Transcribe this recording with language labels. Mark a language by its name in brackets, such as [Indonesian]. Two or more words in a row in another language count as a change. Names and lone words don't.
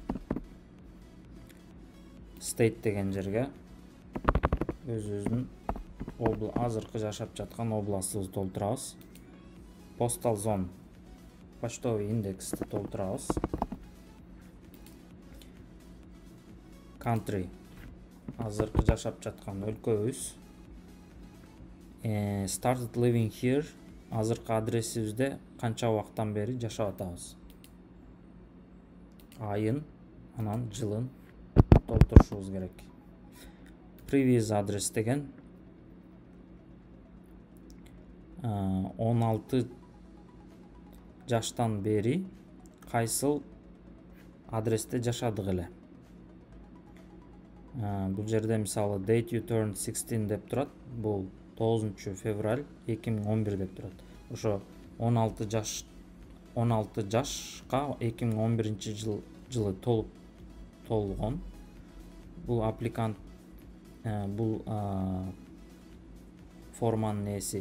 [Kyrgyz] State деген жерге өзүбүздүн азыркы жашап жаткан областыбызды толтурабыз. [English] Postal zone, [Russian] почтовый индексти [Kyrgyz] толтурабыз. Country, азыркы жашап жаткан өлкөбүз. [English] Started living here, [Kyrgyz] азыркы адресибизде канча убакыттан бери жашап атабыз. Айын, анан жылын толтурушубуз керек. Previous адрес деген 16 жаштан бери кайсыл адресте жашадык эле. Бул жерде мисалы [English] date you turned 16 [Kyrgyz] деп турат. Бул 9 февраль 2011 деп турат. Ошо 16 жашка 2011 жылы толгон. Бул аппликант бул форманын ээси.